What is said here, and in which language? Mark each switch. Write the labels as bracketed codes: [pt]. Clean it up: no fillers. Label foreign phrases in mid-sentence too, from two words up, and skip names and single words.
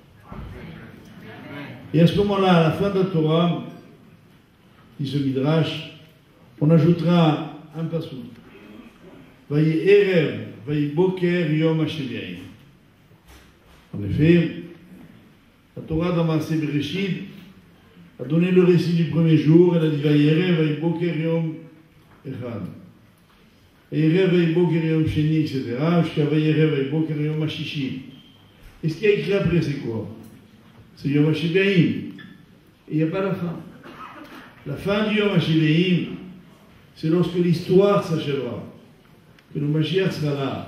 [fr] Et à ce moment-là, à la fin de la Torah, dit ce Midrash, on ajoutera un passouk. [he] ויהי ערב, ויהי בוקר, יום השביעי. [fr] En effet, la Torah dans [he] מעשה בראשית [fr] a donné le récit du premier jour. Elle a dit [he] ויהי ערב, ויהי בוקר, יום אחד. ויהי ערב, ויהי בוקר, יום שני, [fr] etc. Jusqu'à [he] ויהי ערב, ויהי בוקר, יום השישי. [fr] Et ce qui a écrit après, c'est quoi? C'est [he] יום השביעי. [fr] Et il n'y a pas la fin. La fin du [he] יום השביעי, [fr] c'est lorsque l'histoire s'achèvera, que le Mashiach sera là.